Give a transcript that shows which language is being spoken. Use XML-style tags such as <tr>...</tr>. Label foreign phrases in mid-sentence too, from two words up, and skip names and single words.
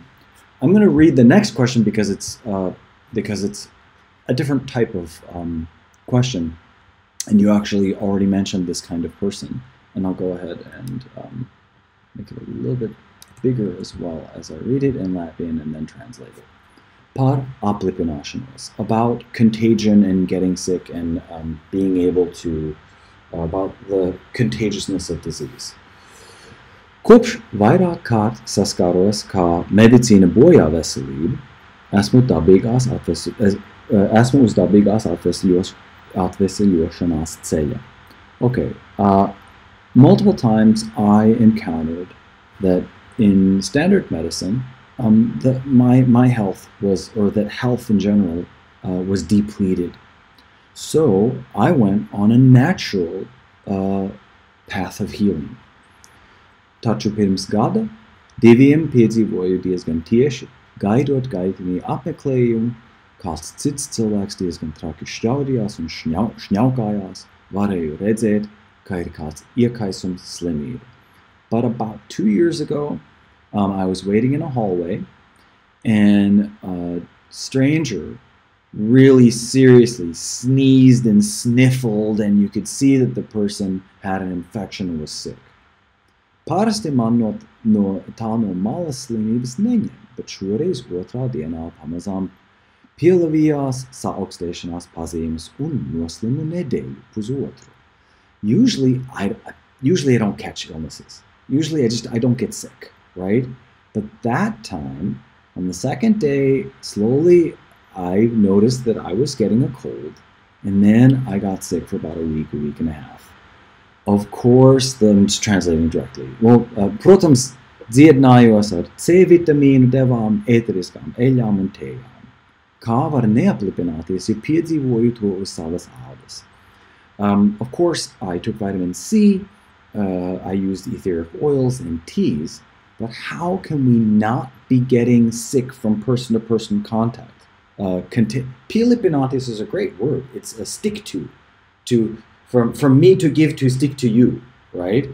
<en>I'm going to read the next question because it's a different type of question, and you actually already mentioned this kind of person, and I'll go ahead and make it a little bit bigger as well as I read it in Latvian and then translate it.</en> <lv>Par aplipināšanos,</lv> <en>about contagion and getting sick and being able to, about the contagiousness of disease.</en> <lv>Kopš vairāk kārt saskāros, kā medicīna bojā veselību, esmu uz dabīgās atvesļošanās ceļa.</lv> <en>Okay, multiple times I encountered that in standard medicine, that my health was, or that health in general was depleted. So I went on a natural path of healing.</en> <lv>Taču pirms gada diviem piedzīvoju diezgan tieši, gaidot gaitinī apmeklējumu, kāds cits cilvēks diezgan traki šķaudījās un šņaukājās, varēju redzēt, ka ir kāds iekaisums slimība.</lv> <en>But about 2 years ago, I was waiting in a hallway, and a stranger really seriously sneezed and sniffled, and you could see that the person had an infection and was sick.</en> <lv>Parasti man tā no malas slimības neņem, bet šoreiz otrā dienā pamazām pielavījās saaugstēšanās pazīmes un noslimu nedēļu pusotru.</lv> <en>Usually I don't catch illnesses. Usually I don't get sick, right? But that time, on the second day, slowly I noticed that I was getting a cold, and then I got sick for about a week and a half. Of course, I'm just translating directly. Well,</en> <lv>protams, dziedinājos ar C vitamīnu devām, ēteriskām eļļām un tējām. Kā var neaplipināties, ja piedzīvoju to uz savas ādas?</lv> <en>Of course, I took vitamin C, I used etheric oils and teas, but how can we not be getting sick from person-to-person contact? Pilipinatis is a great word. It's a stick to from me to give to stick to you, right?</en>